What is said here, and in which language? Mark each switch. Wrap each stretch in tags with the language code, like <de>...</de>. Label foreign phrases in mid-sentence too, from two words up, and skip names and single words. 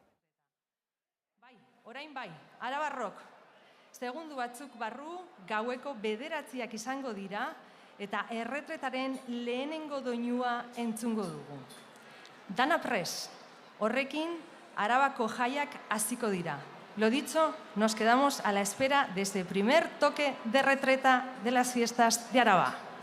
<eu>Bai, orain bai, Arabarrok. Segundu batzuk barru, gaueko 9:00 izango dira eta erretretaren lehenengo doinua entzungo dugu. Dana pres, horrekin Arabako jaiak hasiko dira.</eu> <es>Lo dicho, nos quedamos a la espera de este primer toque de retreta de las fiestas de Araba.</es>